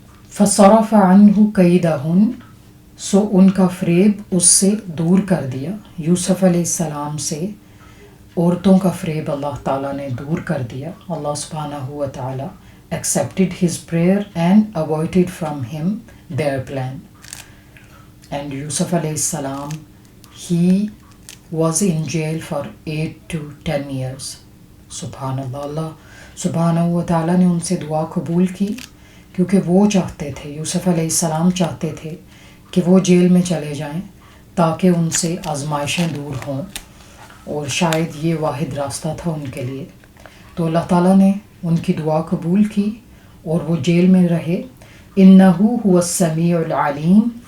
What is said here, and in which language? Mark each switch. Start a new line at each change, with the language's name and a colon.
Arabic: فَصَرَفَ عَنْهُ كَيْدَهُنَّ،
Urdu: سو ان کا فریب اس سے دور کر دیا۔ یوسف علیہ السلام سے عورتوں کا فریب اللہ تعالیٰ نے دور کر دیا۔ اللہ سبحانہ و تعالیٰ
English: accepted his prayer and avoided from him their plan. And Yusuf alayhi salam, he was in jail for 8 to 10 years.
Urdu: سبحان اللہ سبحانہ و تعالیٰ نے ان سے دعا قبول کی، کیونکہ وہ چاہتے تھے، یوسف علیہ السلام چاہتے تھے کہ وہ جیل میں چلے جائیں تاکہ ان سے آزمائشیں دور ہوں، اور شاید یہ واحد راستہ تھا ان کے لیے۔ تو اللہ تعالیٰ نے ان کی دعا قبول کی اور وہ جیل میں رہے۔
Arabic: اِنَّهُ هُوَ السَّمِيعُ الْعَلِيمُ،